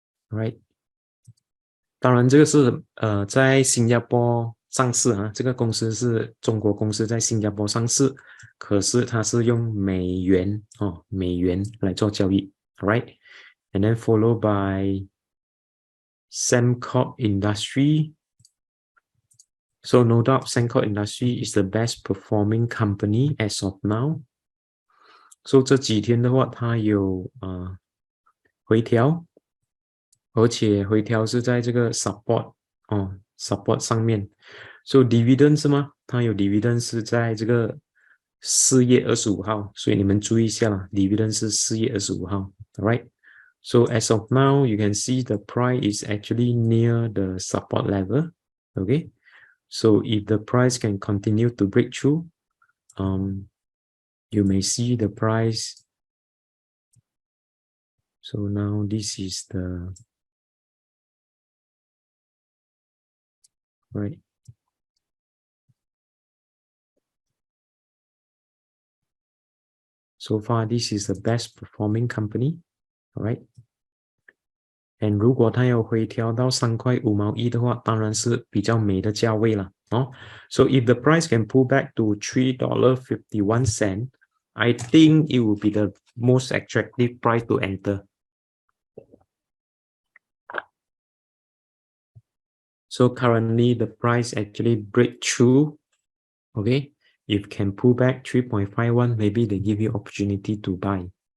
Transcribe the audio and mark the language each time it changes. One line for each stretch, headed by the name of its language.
Chinese: Right， 当然这个是在新加坡上市啊，这个公司是中国公司在新加坡上市，可是它是用美元美元来做交易 ，
English: Right，and then followed by Sembcorp Industry. So no doubt Sembcorp Industry is the best performing company as of now.
Chinese: So 这几天的话，它有回调，而且回调是在这个 support 上面。 So dividend 是吗？它有 dividend 是在这个4月25号，所以你们注意一下啦 ，dividend 是4月25号 ，alright。
English: So as of now, you can see the price is actually near the support level. Okay, so if the price can continue to break through, you may see the price. So now this is the right. So far, this is the best performing company, alright.
Chinese: And 如果它要回调到3块5毛1的话，当然是比较美的价位了哦。
English: So if the price can pull back to $3.51, I think it will be the most attractive price to enter. So currently the price actually break through. Okay, if can pull back 3.51, maybe they give you opportunity to buy.